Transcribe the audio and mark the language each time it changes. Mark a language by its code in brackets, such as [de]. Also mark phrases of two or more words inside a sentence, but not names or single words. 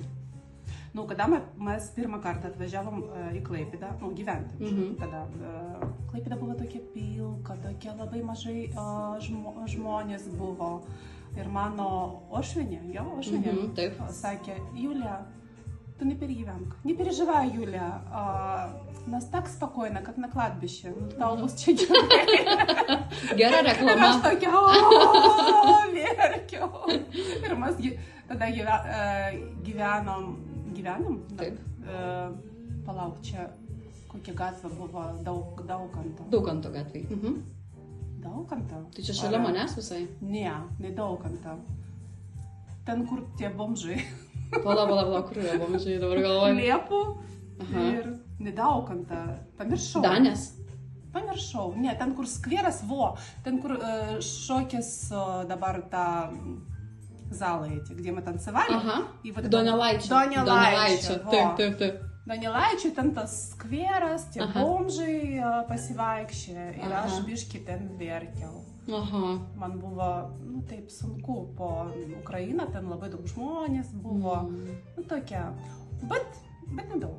[lt] Kada mes pirmą kartą atvažiavom į Klaipėdą, gyventi. Tada Klaipėda buvo tokia pilka, tokia labai mažai žmonės buvo. Ir mano Ošvinė, sakė, Julia, tu [ru] не переживай, Юля, нас так спокойно, как на кладбище, [lt] tau bus čia gerai. Gera reklama. Ir aš tokia, verkiau. Ir mes tada gyvenom. Taip. Palauk, čia kokia gatvė buvo, Daukanto. Daukanto gatvėj. Daukanto? Tai čia šalia manęs visai? Ne Daukanto. Ten, kur tie bomžai. Pala, kur yra bomžai, dabar galvoju. Liepų ir ne Daukanto. Pamiršau. Danės? Pamiršau. Ne, ten, kur skveras, ten, kur šokis dabar ta... [ru] залы эти, где мы танцевали. И вот Donelaičio. Taip. [lt] Donelaičio, ten tas skveras, tie bomžai pasivaikščia ir aš biškį ten verkiau. Man buvo, taip sunku, po Ukrainą ten labai daug žmonės buvo, tokia, bet nedaug.